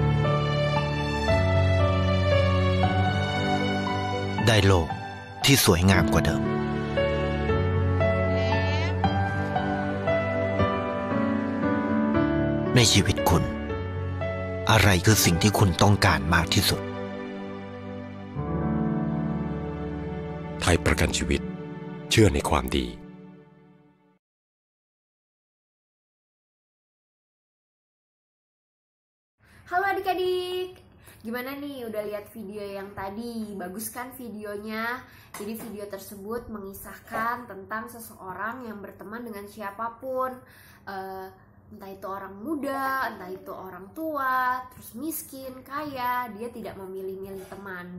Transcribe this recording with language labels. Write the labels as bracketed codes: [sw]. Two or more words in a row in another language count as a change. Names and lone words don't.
[th] ได้โลกที่สวยงามกว่าเดิมในชีวิตคุณอะไรคือสิ่งที่คุณต้องการมากที่สุด ไทยประกันชีวิตเชื่อในความดี [id] Halo adik-adik, gimana nih udah lihat video yang tadi? Bagus kan videonya? Jadi video tersebut mengisahkan tentang seseorang yang berteman dengan siapapun, entah itu orang muda, entah itu orang tua, terus miskin, kaya, dia tidak memilih-milih teman.